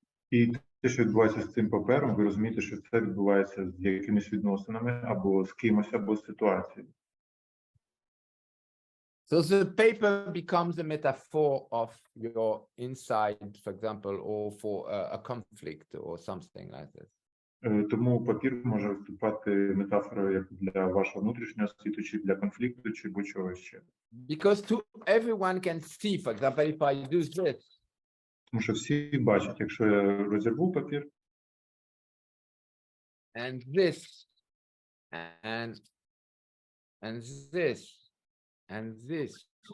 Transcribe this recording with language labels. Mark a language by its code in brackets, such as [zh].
[uk] І те, що відбувається з цим папером, ви розумієте, що це відбувається з якимись відносинами, або з кимось, або з ситуацією. [en] So the paper becomes a metaphor of your inside, for example, or for a conflict or something like this. [uk] Тому папір може виступати метафорою як для вашого внутрішнього світу, чи для конфлікту, чи будь-чого ще. [en] Because everyone can see, for example, if I do this. [uk] Тому що всі бачать, якщо я розірву папір, [en] and this, and this, and this.